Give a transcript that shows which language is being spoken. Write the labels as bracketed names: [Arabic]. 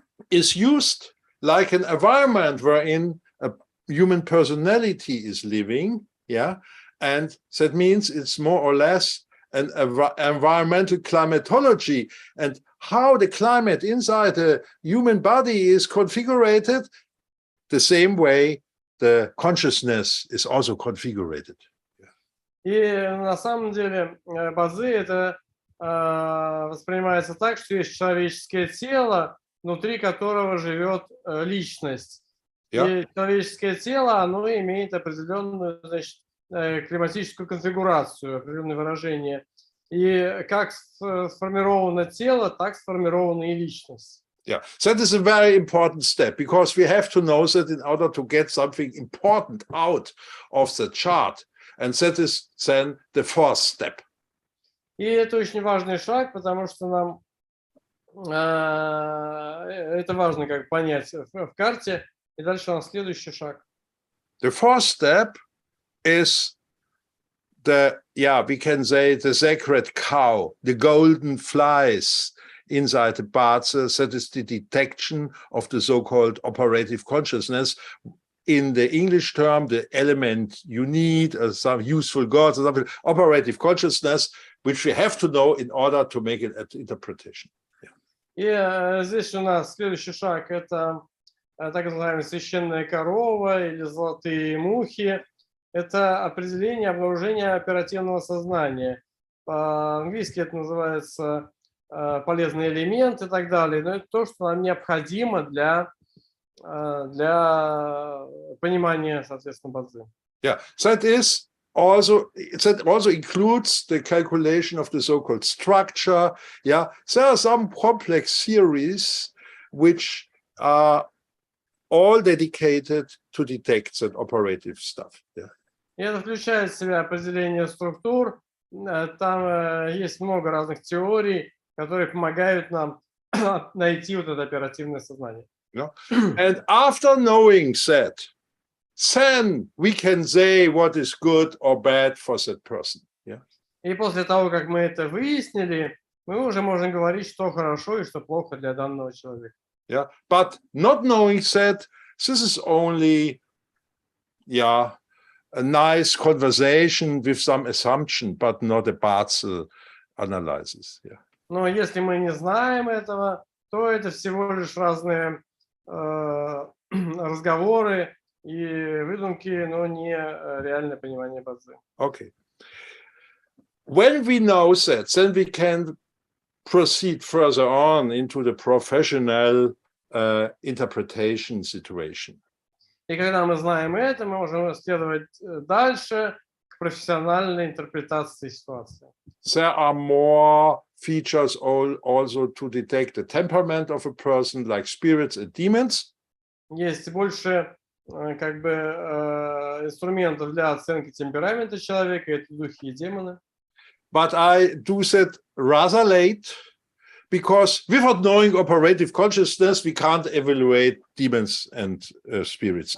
[English] is used like an environment wherein a human personality is living, yeah, and that means it's more or less an environmental climatology, and how the climate inside the human body is configured, the same way the consciousness is also configured. [Russian] И на самом деле ба-цзы это воспринимается так, что есть человеческое тело, внутри которого живет личность. [English] Yeah. [Russian] И человеческое тело, оно имеет определенную, значит, климатическую конфигурацию, определенное выражение. И как сформировано тело, так сформирована и личность. [English] Yeah, that is a very important step, because we have to know that in order to get something important out of the chart, and that is then the fourth step. [Russian] И это очень важный шаг, потому что нам это важно как понять в карте. И дальше у нас следующий шаг. [English] The fourth step is the, yeah, we can say the sacred cow, the golden flies inside the ba-czы. That is the detection of the so-called operative consciousness. In the English term, the element you need, some useful gods, or something, operative consciousness, which we have to know in order to make an interpretation. [Russian] И здесь у нас следующий шаг – это так называемая священная корова или золотые мухи. Это определение обнаружения оперативного сознания. По-английски это называется полезный элемент и так далее. Но это то, что нам необходимо для понимания, соответственно, ба-цзы. [English] Yeah, that also includes the calculation of the so-called structure. Yeah, there are some complex theories which are all dedicated to detect that operative stuff. Yeah. [Russian] И это включает в себя определение структур. Там есть много разных теорий, которые помогают нам найти вот это оперативное сознание. [English] Yeah. And after knowing that, then we can say what is good or bad for that person. Yeah. [Russian] И после того, как мы это выяснили, мы уже можем говорить, что хорошо и что плохо для данного человека. [English] Yeah. But not knowing that, this is only, yeah, a nice conversation with some assumption, but not a ba-czы analysis. Yeah. [Russian] Но если мы не знаем этого, то это всего лишь разные разговоры и выдумки, но не реальное понимание ба-цзы. [English] Okay. When we know that, then we can proceed further on into the professional interpretation situation. [Russian] И когда мы знаем это, мы можем следовать дальше к профессиональной интерпретации ситуации. [English] There are more features also to detect the temperament of a person, like spirits and demons. [Russian] Есть больше как бы инструментов для оценки темперамента человека, это духи и демоны. [English] But I do that rather late, because without knowing operative consciousness, we can't evaluate demons and spirits.